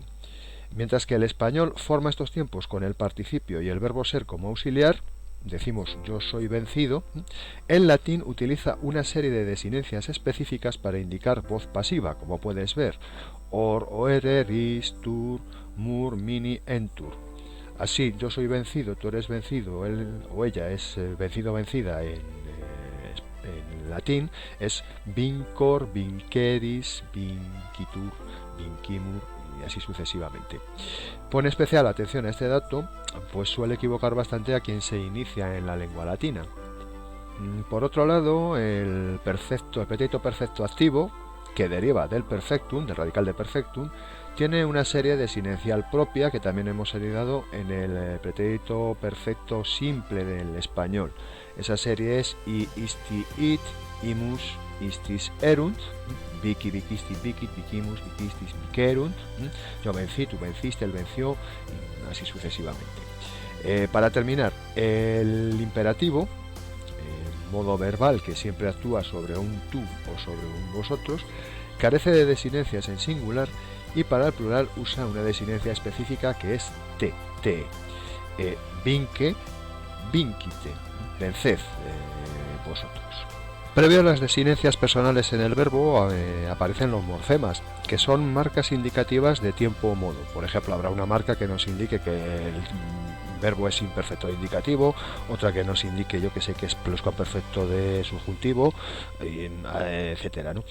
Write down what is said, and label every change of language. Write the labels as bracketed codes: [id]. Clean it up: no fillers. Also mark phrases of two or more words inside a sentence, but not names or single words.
[es] Mientras que el español forma estos tiempos con el participio y el verbo ser como auxiliar, decimos yo soy vencido, el latín utiliza una serie de desinencias específicas para indicar voz pasiva, como puedes ver, [la] or, oere, ris, tur, mur, mini, entur. [es] Así, yo soy vencido, tú eres vencido, él o ella es vencido o vencida en latín, es [la] vincor, vinceris, vincitur, vincimur, [es] y así sucesivamente. Pone especial atención a este dato, pues suele equivocar bastante a quien se inicia en la lengua latina. Por otro lado, el pretérito perfecto activo, que deriva del perfectum, del radical de perfectum, tiene una serie desinencial propia que también hemos heredado en el pretérito perfecto simple del español. Esa serie es [la] i, isti, it, imus, istis, erunt, vici, vicisti, vicit, vicimus, vicistis, vicerunt, [es] yo vencí, tú venciste, él venció, y así sucesivamente. Para terminar, el imperativo, modo verbal que siempre actúa sobre un tú o sobre un vosotros, carece de desinencias en singular y para el plural usa una desinencia específica que es te, [la] vinque, vinquite, [es] venced vosotros. Previo a las desinencias personales en el verbo aparecen los morfemas, que son marcas indicativas de tiempo o modo. Por ejemplo, habrá una marca que nos indique que el verbo es imperfecto de indicativo, otra que nos indique, yo que sé, que es pluscuamperfecto de subjuntivo, etcétera, ¿no?